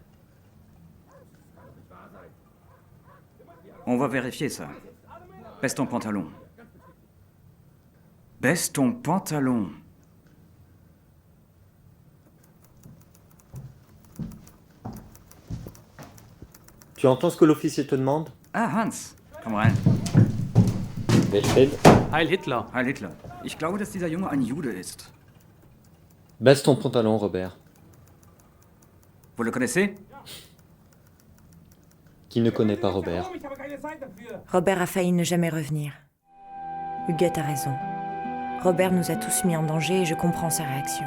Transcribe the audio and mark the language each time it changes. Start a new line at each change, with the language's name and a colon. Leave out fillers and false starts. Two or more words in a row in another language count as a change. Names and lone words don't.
French: On va vérifier ça. Baisse ton pantalon. Baisse ton pantalon. Tu entends ce que l'officier te demande?
German: Ah, Hans. Komm rein. Wilfried. Heil Hitler. Heil Hitler. Ich glaube, dass dieser Junge ein Jude ist.
French: Baisse ton pantalon, Robert. Vous le connaissez? Qui ne connaît pas Robert? Robert a failli ne jamais revenir. Huguette a raison. Robert nous a tous mis en danger et je comprends sa réaction.